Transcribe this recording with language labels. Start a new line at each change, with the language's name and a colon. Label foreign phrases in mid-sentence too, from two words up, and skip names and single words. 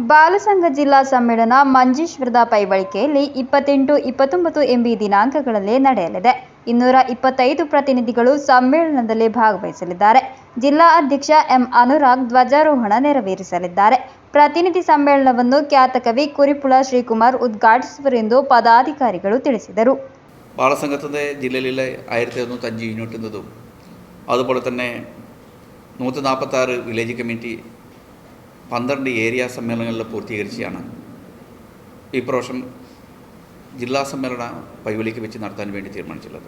Kannada: ಬಾಲಸಂಘ ಜಿಲ್ಲಾ ಸಮ್ಮೇಳನ ಮಂಜೇಶ್ವರದ ಪೈಬಳಿಕೆಯಲ್ಲಿ 28-29 ಎಂಬಿ ದಿನಾಂಕಗಳಲ್ಲಿ ನಡೆಯಲಿದೆ. 225 ಪ್ರತಿನಿಧಿಗಳು ಸಮ್ಮೇಳನದಲ್ಲಿ ಭಾಗವಹಿಸಲಿದ್ದಾರೆ. ಜಿಲ್ಲಾ ಅಧ್ಯಕ್ಷ ಎಂ ಅನುರಾಗ್ ಧ್ವಜಾರೋಹಣ ನೆರವೇರಿಸಲಿದ್ದಾರೆ. ಪ್ರತಿನಿಧಿ ಸಮ್ಮೇಳನವನ್ನು ಖ್ಯಾತ ಕವಿ ಕುರಿಪುಳ ಶ್ರೀಕುಮಾರ್ ഉദ്ഘാടിಸುವರೆಂದು പദാധികാരിಗಳು ತಿಳಿಸಿದರು.
Malayalam: ബാലസംഘത്തിൻ്റെ ജില്ലയിലെ 1105 യൂണിറ്റ് എന്നതും അതുപോലെ തന്നെ 146 വില്ലേജ് കമ്മിറ്റി 12 ഏരിയ സമ്മേളനങ്ങളിൽ പൂർത്തീകരിച്ചാണ് ഈ പ്രാവശ്യം ജില്ലാ സമ്മേളന പൈവലിക്ക് വെച്ച് നടത്താൻ വേണ്ടി തീരുമാനിച്ചുള്ളത്.